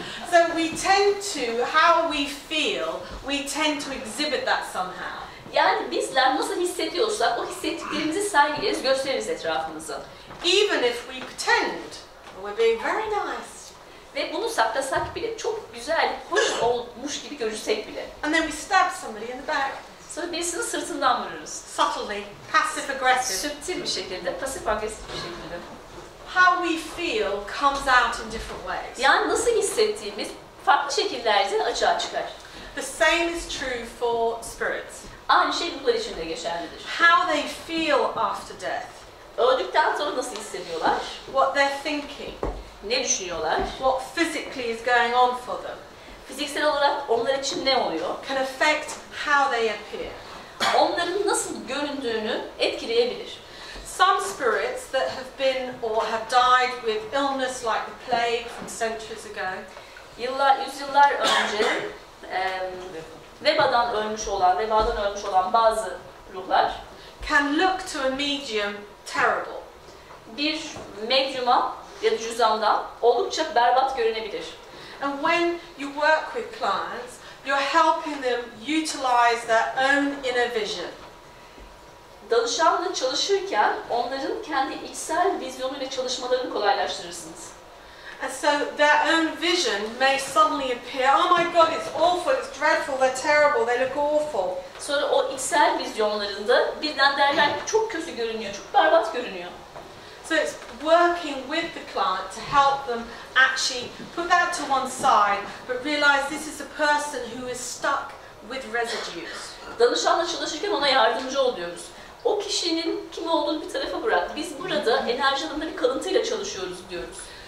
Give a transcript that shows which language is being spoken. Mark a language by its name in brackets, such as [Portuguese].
[English] So we tend to, how we feel, we tend to exhibit that somehow. [Turkish] Yani bizler nasıl hissediyorsak o hissettiklerimizi sergileriz, gösteririz etrafımıza. [English] Even if we pretend we're being very nice. [Turkish] Ve bunu saklasak bile, çok güzel, hoş olmuş gibi görürsek bile. [English] And then we stab somebody in the back. [Turkish] Sonra birisini sırtından vururuz. [English] Subtly, passive aggressive. [Turkish] Süptil bir şekilde, pasif agresif bir şekilde. [English] How we feel comes out in different ways. [Turkish] Yani nasıl hissettiğimiz farklı şekillerde açığa çıkar. [English] The same is true for spirits. [Turkish] Aynı şey ruhlar için de geçerlidir. [English] How they feel after death. [Turkish] Öldükten sonra nasıl hissediyorlar? [English] What they're thinking. [Turkish] Ne düşünüyorlar? [English] What physically is going on for them. [Turkish] Fiziksel olarak onlar için ne oluyor? [English] Can affect how they appear. [Turkish] Onların nasıl göründüğünü etkileyebilir. [English] Some spirits that have been or have died with illness like the plague from centuries ago. [Turkish] Yüzyıllar önce vebadan ölmüş olan bazı ruhlar [English] can look to a medium terrible. [Turkish] Bir medyuma ya da cüzdandan oldukça berbat görünebilir. [English] And when you work with clients, you're helping them utilize their own inner vision. [Turkish] Danışanla çalışırken onların kendi içsel vizyonuyla çalışmalarını kolaylaştırırsınız. [English] And so their own vision may suddenly appear, oh my God, it's awful, it's dreadful, they're terrible, they look awful. [Turkish] Sonra o içsel vizyonlarında birden derler ki çok kötü görünüyor, çok berbat görünüyor. [English] So it's working with the client to help them actually put that to one side, but realize this is a person who is stuck with residues. [Turkish] Danışanla çalışırken ona yardımcı oluyoruz. O kişinin kim olduğunu bir tarafa bırak. Biz burada enerji alanında bir kalıntıyla çalışıyoruz diyoruz.